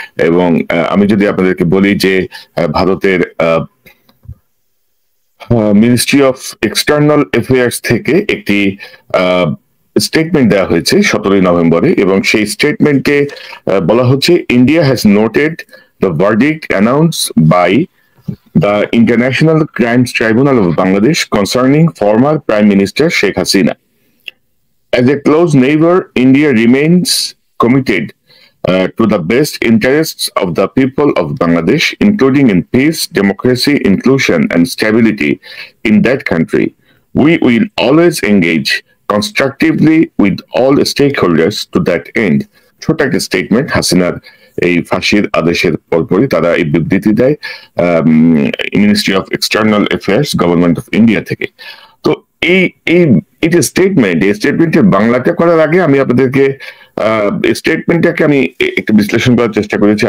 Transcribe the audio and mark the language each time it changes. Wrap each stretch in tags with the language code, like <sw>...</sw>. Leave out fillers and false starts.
<bn>এবং আমি যদি আপনাদেরকে বলি যে ভারতের মিনিস্ট্রি অফ এক্সটার্নাল অ্যাফেয়ার্স থেকে একটি স্টেটমেন্ট দেওয়া হয়েছে 17ই নভেম্বরে, এবং সেই স্টেটমেন্টে বলা হচ্ছে,</bn> <en>India has noted the verdict announce by the International Crimes Tribunal of Bangladesh concerning former Prime Minister Sheikh Hasina. As a close neighbor, India remains committed to the best interests of the people of Bangladesh, including in peace, democracy, inclusion, and stability in that country. We will always engage constructively with all stakeholders to that end.</en> <bn>ছোট একটা statement. হাসিনার এই ফাঁসির আদেশের পরপরই তারা এই বিবৃতি দেয় ministry of external affairs, government of India থেকে। তো এই এই এই যে স্টেটমেন্ট, এই স্টেটমেন্টের বাংলাটা করার আগে আমি আপনাদেরকে স্টেটমেন্টটাকে আমি একটু বিশ্লেষণ করার চেষ্টা করেছি।</bn>